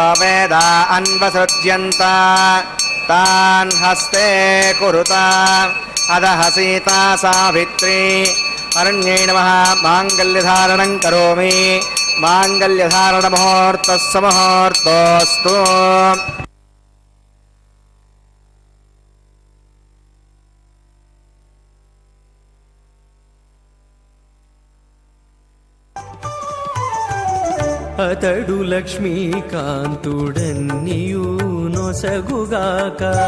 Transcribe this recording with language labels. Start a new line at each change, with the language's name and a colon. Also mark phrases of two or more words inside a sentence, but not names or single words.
Sanskrit: వేద అన్వసృజ్యంత तान् हस्ते कुरुत अदः सीता सावित्री अरण्यै नमः माङ्गल्यधारणं करोमि. माङ्गल्यधारणमुहूर्तः मुहूर्तोऽस्तु.
Telugu: అతడు లక్ష్మీకాంతుడన్నియు నొసగుగాక.